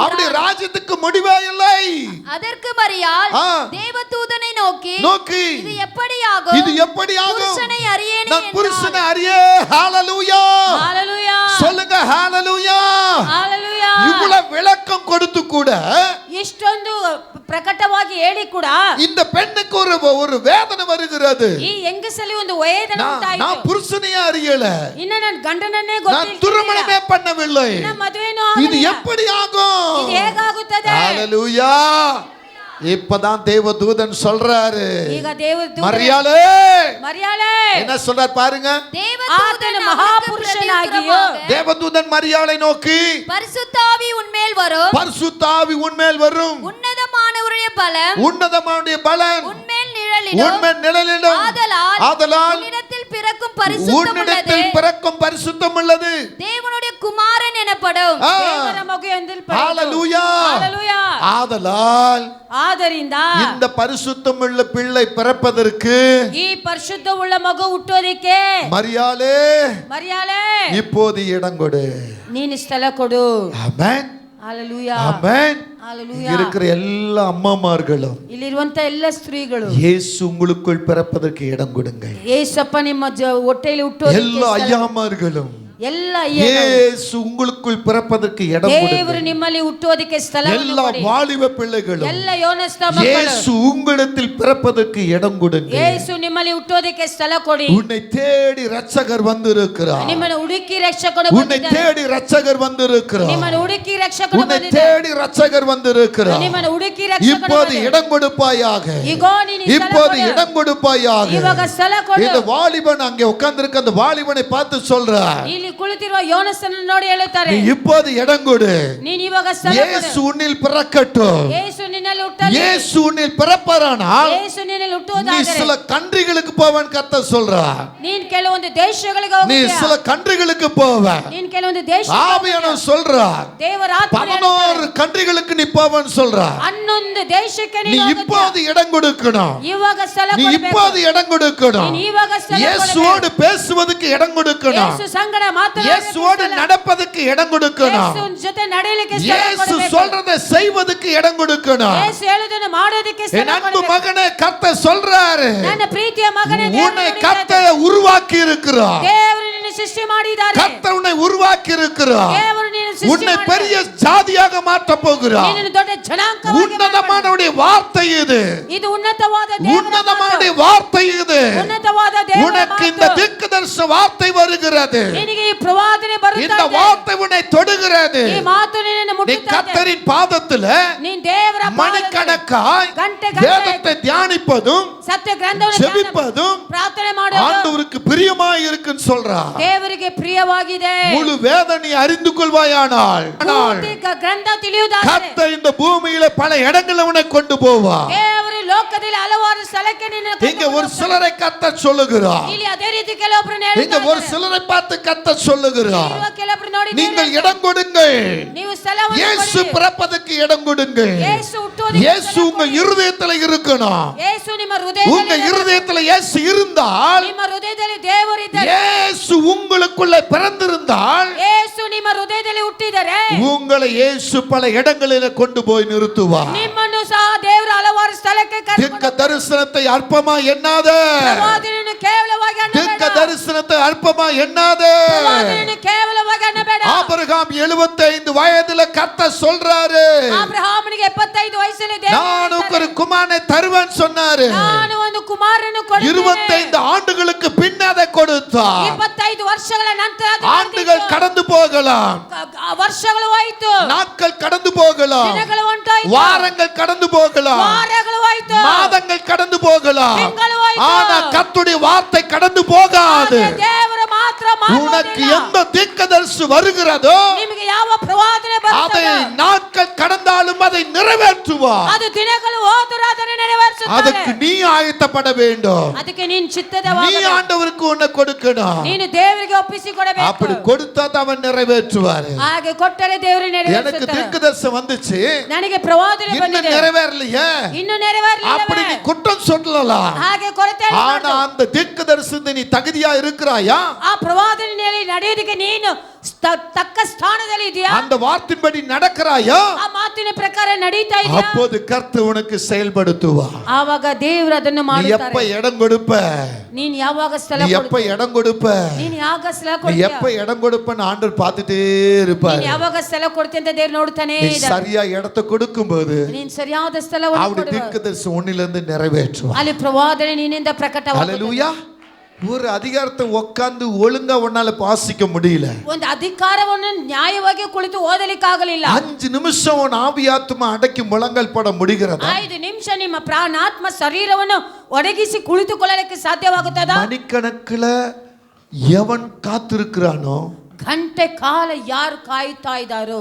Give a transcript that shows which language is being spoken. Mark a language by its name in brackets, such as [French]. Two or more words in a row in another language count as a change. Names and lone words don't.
[Tamil] அவருடைய ராஜ்யத்துக்கு முடிவே இல்லை. அதற்கு மரியாள் தேவதூதனை நோக்கி இது எப்படியாகும்? புருஷனை அறியேனே நான் புருஷனை அறியே. ஹalleluya, ஹalleluya, சொல்லுங்க ஹalleluya. ஹalleluya. இவ்வளவு விளக்கம் கொடுத்து கூட, [Kannada] ಇಷ್ಟೊಂದು ಪ್ರಕಟವಾಗಿ ಹೇಳಿ ಕೂಡ [Tamil] இந்த பெண்ணுக்கு ஒரு வேதனை வருகிறது. [Kannada] ಈ ಹೆಂಗಸಲ್ಲಿ ಒಂದು ವೇದನೆ ಉಂಟಾಯಿತು. [Tamil] நான் புருஷனையே அறியல, [Kannada] ಇನ್ನ ನನ್ನ ಗಂಡನನ್ನೇ [Tamil] நான் [Kannada] ಗೊತ್ತಿಲ್ಲ, [Tamil] திருமணமே பண்ணவில்லை, [Kannada] ಇನ್ನ ಮದುವೆನೂ [Tamil] இது [Kannada] ಆಗಿಲ್ಲ, [Tamil] எப்படி ஆகும்? [Kannada] ಇದು ಹೇಗಾಗುತ್ತದೆ? [Tamil] ஹalleluya. இப்பதான் தேவதூதன் சொல்றாரு, [Kannada] ಈಗ ದೇವದೂತ [Tamil] மரியாளே என்ன சொல்றார் பாருங்க. [Kannada] ಆತನ ಮಹಾಪುರುಷನಾಗಿಯೋ [Tamil] தேவதூதன் மரியாளை நோக்கி, பரிசுத்தாவி உன்மேல் வரும், உன்மேல் வரும், உன்னதமானவருடைய பலம் உன்மேல் நிழலிடும், ஆதலால் உன்னிடத்தில் பிறக்கும் பரிசுத்தம் உள்ளது தேவனுடைய குமாரன் எனப்படும். [Kannada] ದೇವರ ಮಗು ಎಂದಲ್ಪಡುವುದು. [Tamil] ஹalleluya. ஹalleluya. ஆதலால் [Kannada] ಆದ್ದರಿಂದ [Tamil] இந்த பரிசுத்தமுள்ள பிள்ளை பிறப்பதற்கு, [Kannada] ಈ ಪರಿಶುದ್ಧವುಳ್ಳ ಮಗು ಹುಟ್ಟೋದಕ್ಕೆ [Tamil] மரியாளே இப்போது இடம் கொடு, [Kannada] ನೀನು ಸ್ಥಳ ಕೊಡು. [Tamil] ஆமென், ஹalleluya, ஆமென். ஹalleluya. இருக்கிற எல்லா அம்மாமார்களும், [Kannada] ಇಲ್ಲಿರುವಂತ ಎಲ್ಲ ಸ್ತ್ರೀಗಳು, [Tamil] இயேசு உங்களுக்குள் பிறப்பதற்கு இடம் கொடுங்க. [Kannada] ಯೇಸಪ್ಪ ನಿಮ್ಮ ಹೊಟ್ಟೆಯಲ್ಲಿ ಹುಟ್ಟೋದಕ್ಕೆ [Tamil] எல்லா ஐயாமார்களும், [Kannada] ಎಲ್ಲ ಏನು [Tamil] இயேசு உங்களுக்குள் பிறப்பதற்கு இடம் கொடுங்க. [Kannada] ದೇವರು ನಿಮ್ಮಲ್ಲಿ ಹುಟ್ಟುವುದಕ್ಕೆ ಸ್ಥಳವನ್ನು [Tamil] எல்லா [Kannada] ಕೊಡಿ. [Tamil] வாலிப பிள்ளைகளும் [Kannada] ಎಲ್ಲ ಯೋನಸ್ಥ ಮಕ್ಕಳು [Tamil] இயேசு உங்களிடத்தில் பிறப்பதற்கு இடம் கொடுங்க. [Kannada] ಯೇಸು ನಿಮ್ಮಲ್ಲಿ ಹುಟ್ಟುವುದಕ್ಕೆ ಸ್ಥಳ ಕೊಡಿ. [Tamil] உன்னை தேடி ரட்சகர் வந்திருக்கிறார். [Kannada] ನಿಮ್ಮನ್ನು ಹುಡುಕಿ ರಕ್ಷಕನು [Tamil] உன்னை [Kannada] ಬಂದಿದ್ದಾನೆ. [Tamil] தேடி ரட்சகர் வந்திருக்கிறார். [Kannada] ನಿಮ್ಮನ್ನು ಹುಡುಕಿ ರಕ್ಷಕನು [Tamil] உன்னை [Kannada] ಬಂದಿದ್ದಾನೆ. [Tamil] தேடி ரட்சகர் வந்திருக்கிறார். [Kannada] ನಿಮ್ಮನ್ನು ಹುಡುಕಿ ರಕ್ಷಕನು [Tamil] இப்போது [Kannada] ಬಂದಿದ್ದಾನೆ. [Tamil] இடம் கொடுப்பாயாக. [Kannada] ಇಗೋ ನೀನು ಸ್ಥಳ [Tamil] இப்போது [Kannada] ಕೊಡು. [Tamil] இடம் கொடுப்பாயாக. [Kannada] ಇವಾಗ ಸ್ಥಳ ಕೊಡು. [Tamil] இந்த வாலிபன் அங்கே உட்கார்ந்திருக்க அந்த வாலிபனை பார்த்து சொல்றார், [Kannada] ಇಲ್ಲಿ ಕುಳಿತಿರುವ ಯೋನಸನನ್ನು ನೋಡಿ ಹೇಳುತ್ತಾರೆ, [Tamil] நீ இப்போது இடம் கொடு. [Kannada] ನೀನು ಇವಾಗ ಸ್ಥಳ [Tamil] இயேசு [Kannada] ಕೊಡು. [Tamil] உன்னில் பிறக்கட்டும். [Kannada] ಯೇಸು ನಿನ್ನಲ್ಲಿ ಹುಟ್ಟಲಿ. [Tamil] இயேசு உன்னில் பிறப்பாரானால் [Kannada] ಯೇಸು ನಿನ್ನಲ್ಲಿ [Tamil] நீ [Kannada] ಹುಟ್ಟುವುದಾದರೆ [Tamil] சில கண்ட்ரிகளுக்கு போவன் கர்த்தர் சொல்றார். [Kannada] ನೀನ್ ಕೆಲವೊಂದು ದೇಶಗಳಿಗೆ [Tamil] நீ [Kannada] ಹೋಗ್ತೀಯ. [Tamil] சில கண்ட்ரிகளுக்கு போவ. [Kannada] ನೀನ್ ಕೆಲವೊಂದು ದೇಶ [Tamil] ஆவியானவர் சொல்றார், [Kannada] ದೇವರ ಆತ್ಮ [Tamil] 11 கண்ட்ரிகளுக்கு நீ போவன் சொல்றார். [Kannada] 11 ದೇಶಕ್ಕೆ [Tamil] நீ [Kannada] ನೀನು ಹೋಗುತ್ತೀಯ. [Tamil] இப்போது இடம் கொடுக்கணும். [Kannada] ಇವಾಗ ಸ್ಥಳ [Tamil] நீ [Kannada] ಕೊಡಬೇಕು. [Tamil] இப்போது இடம் கொடுக்கணும். [Kannada] ನೀನು ಇವಾಗ ಸ್ಥಳ ಕೊಡಬೇಕು. [Tamil] இயேசுவோடு பேசுவதற்கு இடம் கொடுக்கணும். [Kannada] ಯೇಸು ಸಂಗಡ ಮಾತನಾಡಲಿಕ್ಕೆ [Tamil] இயேசுவோடு [Kannada] ಸ್ಥಳ. [Tamil] நடப்பதற்கு இடம் கொடுக்கணும். [Kannada] ಯೇಸು ಜೊತೆ ನಡೆಯಲಿಕ್ಕೆ ಸ್ಥಳ [Tamil] இயேசு [Kannada] ಕೊಡಬೇಕು. [Tamil] சொல்றதை செய்வதற்கு இடம் கொடுக்கணும். [Kannada] ಯೇಸು ಹೇಳುವುದನ್ನು ಮಾಡೋದಕ್ಕೆ ಸ್ಥಳ [Tamil] என் அன்பு [Kannada] ಕೊಡಬೇಕು. [Tamil] மகனே, கர்த்தர் சொல்றாரு, [Kannada] ನನ್ನ ಪ್ರೀತಿಯ ಮಗನೇ, [Tamil] உன்னை கர்த்தர் உருவாக்கி இருக்கிறார். [Kannada] ದೇವರು ನಿನ್ನ ಸೃಷ್ಟಿ ಮಾಡಿದ್ದಾರೆ. [Tamil] கர்த்தர் உன்னை உருவாக்கி இருக்கிறார். [Kannada] ದೇವರು ನಿನ್ನ ಸೃಷ್ಟಿ [Tamil] உன்னை [Kannada] ಮಾಡಿದ್ದಾರೆ. [Tamil] பெரிய ஜாதியாக மாற்ற போகிறார். [Kannada] ನಿನ್ನನ್ನು ದೊಡ್ಡ ಜನಾಂಗವಾಗಿ [Tamil] உன்னதமானவருடைய வார்த்தை இது. [Kannada] ಇದು ಉನ್ನತವಾದ ದೇವರ [Tamil] உன்னதமானவருடைய [Kannada] ಮಾತು. [Tamil] வார்த்தை இது. [Kannada] ಉನ್ನತವಾದ ದೇವರ [Tamil] உனக்கு இந்த [Kannada] ಮಾತು. [Tamil] தீர்க்கதரிசன வார்த்தை வருகிறது. [Kannada] ನಿನಗೆ ಈ ಪ್ರವಾದನೆ [Tamil] இந்த [Kannada] ಬರುತ್ತದೆ. [Tamil] வார்த்தை உன்னை தொடுகிறது. [Kannada] ಈ ಮಾತು ನಿನ್ನನ್ನು [Tamil] நீ [Kannada] ಮುಟ್ಟುತ್ತದೆ. [Tamil] கர்த்தரின் பாதத்துல [Kannada] ನೀನ್ ದೇವರ [Tamil] மணிக்கணக்காய் [Kannada] ಗಂಟೆ [Tamil] வேதத்தை தியானிப்பதும் [Kannada] ಸತ್ಯ ಗ್ರಂಥವನ್ನು [Tamil] ஜெபிப்பதும் [Kannada] ಪ್ರಾರ್ಥನೆ ಮಾಡೋದು [Tamil] ஆண்டவருக்கு பிரியமாய் இருக்குன்னு சொல்றார். [Kannada] ದೇವರಿಗೆ ಪ್ರಿಯವಾಗಿದೆ. [Tamil] முழு வேத நீ அறிந்து கொள்வாயானால் [Kannada] ಪೂರ್ತಿ ಗ್ರಂಥ ತಿಳಿಯುವುದಾದರೆ [Tamil] கர்த்தர் இந்த பூமியில பல இடங்களை உன்னை கொண்டு போவார். [Kannada] ದೇವರು ಲೋಕದಲ್ಲಿ ಹಲವಾರು ಸ್ಥಳಕ್ಕೆ ನಿನ್ನ [Tamil] இங்க ஒரு சிலரை கர்த்தர் சொல்லுகிறார். [Kannada] ಇಲ್ಲಿ ಅದೇ ರೀತಿ ಕೆಲವೊಬ್ಬರನ್ನ [Tamil] இங்க ஒரு சிலரை பார்த்து கர்த்தர் சொல்லுகிறார், [Kannada] ಕೆಲವೊಬ್ಬರು ನೋಡಿ [Tamil] நீங்கள் இடம் கொடுங்கள். [Kannada] ನೀವು ಸ್ಥಳವನ್ನು [Tamil] இயேசு [Kannada] ಕೊಡಿ. [Tamil] பிறப்பதற்கு இடம் கொடுங்கள். [Kannada] ಯೇಸು ಹುಟ್ಟುವುದಕ್ಕೆ [Tamil] இயேசு [Kannada] ಸ್ಥಳ [Tamil] உங்க [Kannada] ಕೊಡಿ. [Tamil] இருதயத்துல இருக்கணும். [Kannada] ಯೇಸು ನಿಮ್ಮ [Tamil] உங்க [Kannada] ಹೃದಯದಲ್ಲಿ [Tamil] இருதயத்துல இயேசு இருந்தால், [Kannada] ನಿಮ್ಮ ಹೃದಯದಲ್ಲಿ ದೇವರಿದ್ದಾರೆ. [Tamil] இயேசு உங்களுக்குள்ள பிறந்திருந்தால், [Kannada] ಯೇಸು ನಿಮ್ಮ ಹೃದಯದಲ್ಲಿ ಹುಟ್ಟಿದರೆ [Tamil] உங்களை இயேசு பல இடங்களில கொண்டு போய் நிறுத்துவார். [Kannada] ನಿಮ್ಮನ್ನು ಸಹ ದೇವರು ಹಲವಾರು ಸ್ಥಳಕ್ಕೆ [Tamil] திக்க தரிசனத்தை அற்பமா எண்ணாத. [Kannada] ಪ್ರವಾದನೆಯನ್ನು ಕೇವಲವಾಗಿ [Tamil] திக்க [Kannada] ಅನ್ನಬೇಡ. [Tamil] தரிசனத்தை அற்பமா எண்ணாத. [Kannada] ಪ್ರವಾದನೆಯನ್ನು ಕೇವಲವಾಗಿ ಅನ್ನಬೇಡ. [Tamil] ஆபிரகாம் 75 வயதுல கர்த்தர் சொல்றாரு, [Kannada] ಅಬ್ರಹಾಮನಿಗೆ 75 ವಯಸ್ಸಲ್ಲಿ [Tamil] நான் ஒரு குமாரனை தருவேன் சொன்னாரு. [Kannada] ನಾನು ಒಂದು ಕುಮಾರನನ್ನು ಕೊಡುತ್ತೇನೆ. [Tamil] 25 ஆண்டுகளுக்கு பின் அதை கொடுத்தார். [Kannada] 25 ವರ್ಷಗಳ ನಂತರ ಅದು [Tamil] ஆண்டுகள் [Kannada] ಬಂದಿತು. [Tamil] கடந்து போகலாம், [Kannada] ವರ್ಷಗಳು ಹೋಯಿತು. [Tamil] நாட்கள் கடந்து போகலாம், [Kannada] ದಿನಗಳು ಹೊಂಟೋಯ್ತು. [Tamil] வாரங்கள் கடந்து போகலாம், [Kannada] ವಾರಗಳು ಹೋಯಿತು. [Tamil] மாதங்கள் கடந்து போகலாம். [Kannada] ತಿಂಗಳು ಹೋಯಿತು. [Tamil] ஆனா கர்த்தருடைய வார்த்தை கடந்து போகாது. [Kannada] ಆದರೆ ದೇವರು ಮಾತ್ರ [Tamil] உனக்கு [Kannada] ಮಾಡುವುದಿಲ್ಲ. [Tamil] எந்த தீர்க்கதரிசி வருகிறதோ [Kannada] ನಿಮಗೆ ಯಾವ ಪ್ರವಾದನೆ [Tamil] அதை [Kannada] ಬರುತ್ತದೋ [Tamil] நாட்கள் கடந்தாலும் அதை நிறைவேற்றுவார். [Kannada] ಅದು ದಿನಗಳು ಹೋದರೂ ಅದನ್ನು ನೆರವೇರಿಸುತ್ತಾನೆ. [Tamil] அதுக்கு நீ ஆயத்தப்பட வேண்டும். [Kannada] ಅದಕ್ಕೆ ನೀನು [Tamil] நீ [Kannada] ಚಿತ್ತದವಾಗಬೇಕು. [Tamil] ஆண்டவருக்கு உன்னை கொடுக்கணும். [Kannada] ನೀನು ದೇವರಿಗೆ ಒಪ್ಪಿಸಿ ಕೊಡಬೇಕು. [Tamil] அப்படி கொடுத்தா தான் அவன் நிறைவேற்றுவார். [Kannada] ಹಾಗೆ ಕೊಟ್ಟರೆ ದೇವರು [Tamil] எனக்கு [Kannada] ನೆರವೇರಿಸುತ್ತಾನೆ. [Tamil] தீர்க்கதரிசனம் வந்துச்சு, [Kannada] ನನಗೆ ಪ್ರವಾದನೆ [Tamil] இன்னும் [Kannada] ಬಂದಿದೆ, [Tamil] நிறைவேறலையே [Kannada] ಇನ್ನು [Tamil] அப்படி [Kannada] ನೆರವೇರಲಿಲ್ಲ. [Tamil] நீ குற்றம் சொல்லலாம். [Kannada] ಹಾಗೆ ಕೊರತೆ [Tamil] ஆனா அந்த தீர்க்கதரிசனத்தை நீ தகுதியா இருக்கிறாயா? [Kannada] ಆ ಪ್ರವಾದನೆಯಲ್ಲಿ ನಡೆಯೋದಕ್ಕೆ ನೀನು ತಕ್ಕ ಸ್ಥಾನದಲ್ಲಿ ಇದೆಯಾ? [Tamil] அந்த வார்த்தையின்படி நடக்கிறாயா? [Kannada] ಆ ಮಾತಿನ ಪ್ರಕಾರ ನಡೀತಾ ಇದೆಯಾ? [Tamil] அப்போது கர்த்தர் உனக்கு செயல்படுத்துவார். [Kannada] ಆವಾಗ ದೇವರು ಅದನ್ನು [Tamil] நீ எப்ப [Kannada] ಮಾಡುತ್ತಾರೆ. [Tamil] இடம் கொடுப்ப, [Kannada] ನೀನು ಯಾವಾಗ ಸ್ಥಳ [Tamil] நீ எப்ப [Kannada] ಕೊಡ್ತೀಯ? [Tamil] இடம் கொடுப்ப, [Kannada] ನೀನು ಯಾವಾಗ ಸ್ಥಳ [Tamil] நீ [Kannada] ಕೊಡ್ತೀಯ? [Tamil] எப்ப இடம் கொடுப்பன்னு ஆண்டவர் பார்த்துட்டே இருப்பார். [Kannada] ನೀನು ಯಾವಾಗ ಸ್ಥಳ ಕೊಡ್ತೀಯ ಅಂತ ದೇವರು ನೋಡ್ತಾನೆ [Tamil] நீ [Kannada] ಇದ್ದಾನೆ. [Tamil] சரியா இடத்தை கொடுக்கும்போது [Kannada] ನೀನು ಸರಿಯಾದ ಸ್ಥಳವನ್ನು [Tamil] அவருடைய [Kannada] ಕೊಡುವ. [Tamil] தீர்க்கதரிசனம் உன்னிலிருந்து நிறைவேற்றுவார். [Kannada] ಅಲ್ಲಿ ಪ್ರವಾದನೆ ನಿನ್ನಿಂದ ಪ್ರಕಟವಾಗುತ್ತದೆ. [Tamil] ஹல்லேலூயா. ஒரு அதிகாரத்தை உட்கார்ந்து ஒழுங்கா உன்னால வாசிக்க முடியல. [Kannada] ಒಂದು ಅಧಿಕಾರವನ್ನು ನ್ಯಾಯವಾಗಿ ಕುಳಿತು ಓದಲಿಕ್ಕಾಗಲಿಲ್ಲ. [Tamil] 5 நிமிஷம் உன் ஆவியாத்மா அடக்கி முழங்கல் போட முடிகிறதா? [Kannada] 5 ನಿಮಿಷ ನಿಮ್ಮ ಪ್ರಾಣಾತ್ಮ ಶರೀರವನ್ನು ಒಡಗಿಸಿ ಕುಳಿತುಕೊಳ್ಳಲಿಕ್ಕೆ ಸಾಧ್ಯವಾಗುತ್ತದಾ? [Tamil] மணிக்கணக்குல எவன் காத்திருக்கிறானோ, [Kannada] ಗಂಟೆ ಕಾಲ ಯಾರು ಕಾಯುತ್ತಾ ಇದ್ದಾರೋ,